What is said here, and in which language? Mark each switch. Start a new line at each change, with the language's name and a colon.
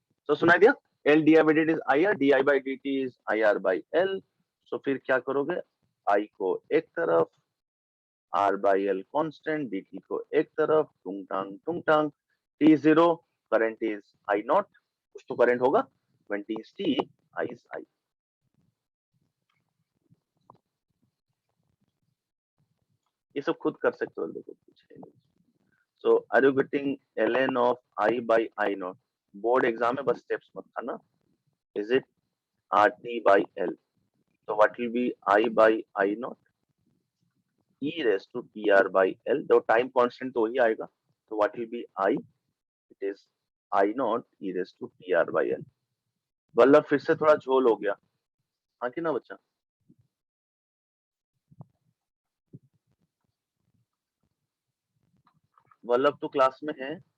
Hindi: तो सुनाई दिया,
English: L di by dt is IR, di by dt is IR by L,
Hindi: so फिर क्या करोगे, I को एक तरफ, R by L constant, dt को एक तरफ, टुंग टांग, T0 current is I not, कुछ तो करंट होगा,
English: when T is T, I is I।
Hindi: ये सब खुद कर सकते हो, देखो कुछ है नहीं।
English: So are you getting ln of I by I not,
Hindi: board exam में बस स्टेप्स मत खाना,
English: Is it RT by L? So what will be I by I naught? E raised to PR by L.
Hindi: तो time constant तो वही आएगा.
English: So what will be I? It is I naught E raised to PR by L.
Hindi: Vallabh फिर से थोड़ा झोल हो गया. हाँ कि ना बच्चा? वल्लभ तो क्लास में है.